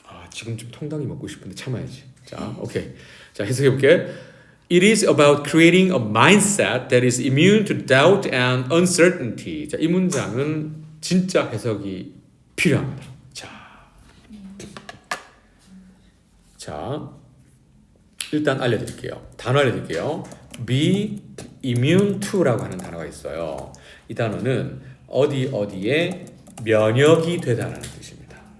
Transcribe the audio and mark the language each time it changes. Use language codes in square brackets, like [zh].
[ko] 지금 좀 통닭이 먹고 싶은데 참아야지. 자, 오케이. 자, 해석해 볼게. [en] It is about creating a mindset that is immune to doubt and uncertainty. [ko] 자, 이 문장은 진짜 해석이 필요합니다. 자, 일단 알려드릴게요. 단어 알려드릴게요. be immune to라고 하는 단어가 있어요. 이 단어는 어디에 면역이 되다라는 뜻입니다.